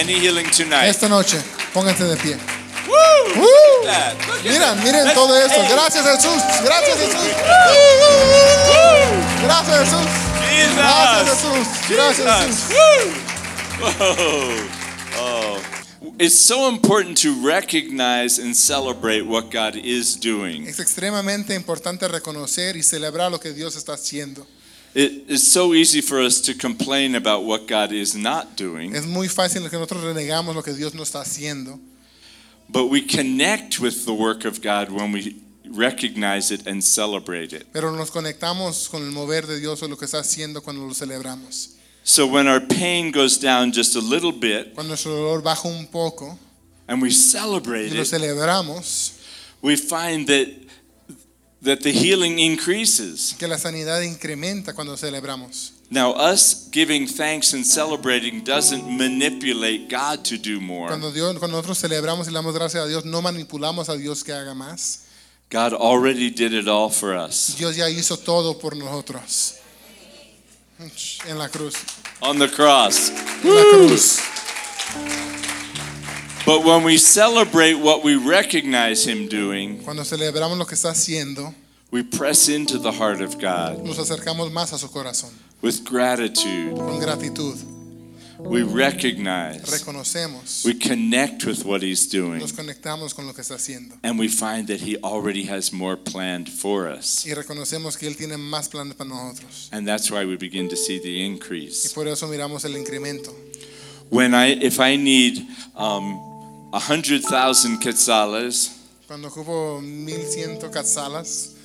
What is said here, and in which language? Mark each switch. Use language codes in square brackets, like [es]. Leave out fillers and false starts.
[en] Any healing tonight. [es] Esta noche. Pónganse de pie. Woo! Woo! [en] Look at that. Look at [es] miren, [en] that. [es] Miren [en] that's, [es] todo eso. Hey. Gracias, Jesús. Gracias, Jesús. Gracias, Jesús. [en] Jesus. [es] Gracias, Jesús. Gracias, Jesús. Woo! Whoa. Oh. [en] It's so important to recognize and celebrate what God is doing. [es] Es extremadamente importante reconocer y celebrar lo que Dios está haciendo. [en] It is so easy for us to complain about what God is not doing. [es] Es muy fácil que nosotros renegamos lo que Dios no está haciendo. [en] But we connect with the work of God when we recognize it and celebrate it. [es] Pero nos conectamos con el mover de Dios o lo que está haciendo cuando lo celebramos. [en] So when our pain goes down just a little bit, [es] cuando nuestro dolor baja un poco, [en] and we celebrate [es] y lo celebramos, [en] we find that the healing increases. [es] Que la sanidad incrementa cuando celebramos. [en] Now, us giving thanks and celebrating doesn't manipulate God to do more. [es] Cuando nosotros celebramos y le damos gracias a Dios, no manipulamos a Dios que haga más. [en] God already did it all for us. [es] Dios ya hizo todo por nosotros. En la cruz. [en] On the cross. [es] En la cruz. [en] But when we celebrate what we recognize Him doing, [es] cuando celebramos lo que está haciendo, [en] we press into the heart of God. [es] Nos acercamos más a su corazón. [en] With gratitude. [es] Con gratitud. [en] We recognize. [es] Reconocemos. [en] We connect with what He's doing. [es] Nos conectamos con lo que está haciendo. [en] And we find that He already has more planned for us. [es] Y reconocemos que Él tiene más planes para nosotros. [en] And that's why we begin to see the increase. [es] Y por eso miramos el incremento. [en] If I need 100,000 quetzales, [es] cuando ocupo 1,100 quetzales,